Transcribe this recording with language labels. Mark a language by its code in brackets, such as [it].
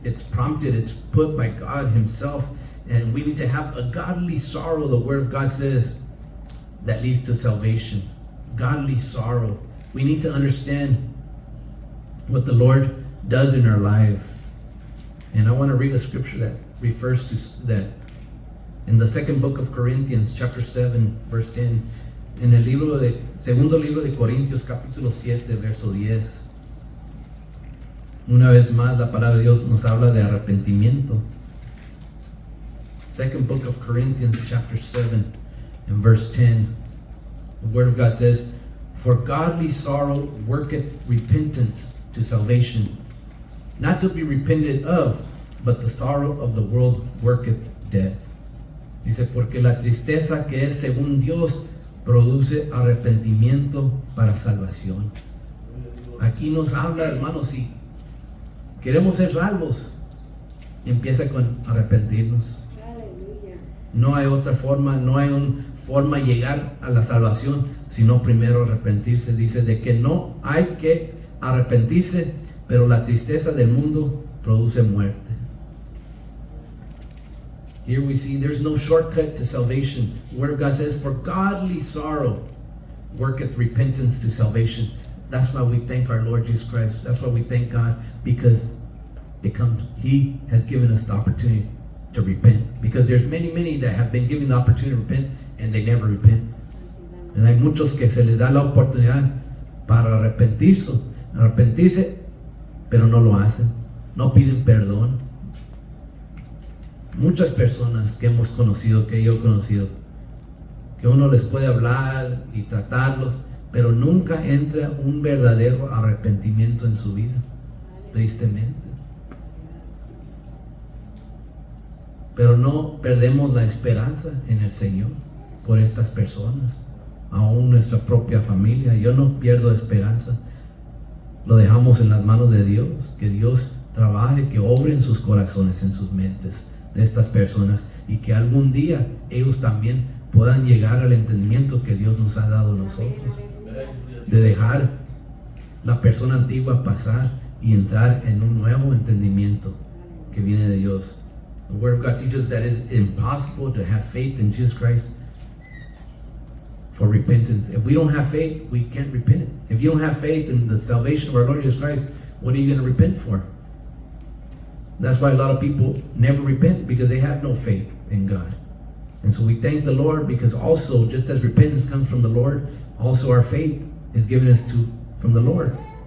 [en] It's prompted, it's put by God Himself. And we need to have a godly sorrow, the Word of God says, that leads to salvation. Godly sorrow. We need to understand what the Lord does in our life. And I want to read a scripture that refers to that. In the second book of Corinthians, chapter 7, verse 10. [es] En el segundo libro de Corintios, capítulo 7, verso 10. Una vez más, la palabra de Dios nos habla de arrepentimiento. [en] Second book of Corinthians, chapter 7, and verse 10. The Word of God says, "For godly sorrow worketh repentance to salvation, not to be repented of, but the sorrow of the world worketh death." [es] Dice, porque la tristeza que es según Dios produce arrepentimiento para salvación. Aquí nos habla, hermanos, si queremos ser salvos, empieza con arrepentirnos. No hay otra forma, no hay una forma de llegar a la salvación, sino primero arrepentirse. Dice de que no hay que arrepentirse, pero la tristeza del mundo produce muerte. [en] Here we see there's no shortcut to salvation. The Word of God says, "For godly sorrow worketh repentance to salvation." That's why we thank our Lord Jesus Christ. That's why we thank God, because He has given us the opportunity to repent. Because there's many that have been given the opportunity to repent and they never repent. [es] And hay muchos que se les da la oportunidad para arrepentirse, pero no lo hacen, no piden perdón. Muchas personas que hemos conocido, que yo he conocido, que uno les puede hablar y tratarlos, pero nunca entra un verdadero arrepentimiento en su vida, tristemente. Pero no perdemos la esperanza en el Señor por estas personas, aún nuestra propia familia. Yo no pierdo esperanza. Lo dejamos en las manos de Dios, que Dios trabaje, que obre en sus corazones, en sus mentes de estas personas, y que algún día ellos también puedan llegar al entendimiento que Dios nos ha dado a nosotros, de dejar la persona antigua pasar y entrar en un nuevo entendimiento que viene de Dios. [en] The Word of God teaches that it's impossible to have faith in Jesus Christ for repentance. If we don't have faith, we can't repent. If you don't have faith in the salvation of our Lord Jesus Christ, what are you going to repent for? That's why a lot of people never repent, because they have no faith in God. And so we thank the Lord, because also, just as repentance comes from the Lord, also our faith is given us from the Lord.